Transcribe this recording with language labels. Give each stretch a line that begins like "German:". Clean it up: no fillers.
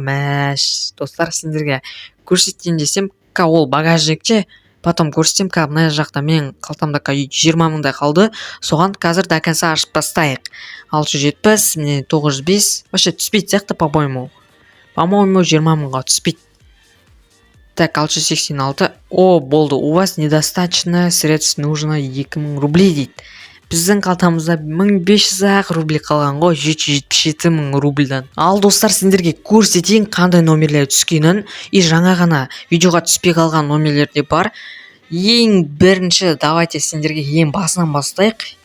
Kazakh: Мәш достар, сендерге көрсетейін десем, ол багажникте, потом көрсетем, мына жақта мен қалтамда 20 мыңдай қалды. Соған қазір
Russian: до конца
Kazakh: ашып бастайық. 670, міне 905, вообще түспейді сияқты, по-моему 20 мыңға түспейді. Так, 686. О, болды,
Russian: у вас недостаточно средств, нужно 2000 рублей
Kazakh: дейді. Біздің қалтамызда 1500 рублей қалған ғой, 777 мың рубльдан. Ал достар, сендерге көрсетейін қандай номерлер түскенін. И жаңа ғана видеоға түспей қалған номерлер де бар. Ең бірінші, давайте сендерге ең басынан бастайық.